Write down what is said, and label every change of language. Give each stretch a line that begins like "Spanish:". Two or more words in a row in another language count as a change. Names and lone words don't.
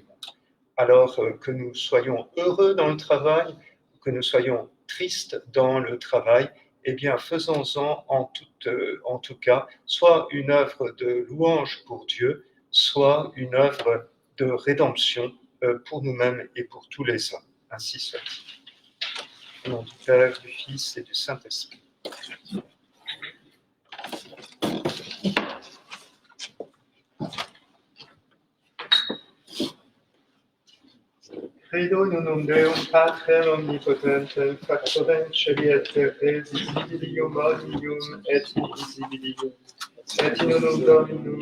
French: Alors que nous soyons heureux dans le travail, que nous soyons tristes dans le travail, eh bien, faisons-en en tout cas soit une œuvre de louange pour Dieu, soit une œuvre de rédemption pour nous-mêmes et pour tous les hommes. Ainsi soit-il. Au nom du Père, du Fils et du Saint-Esprit.
Latin: Credo in unum Deum Patrem omnipotentem, factorem celi et terre, visibilium omnium et invisibilium, et in unum Dominum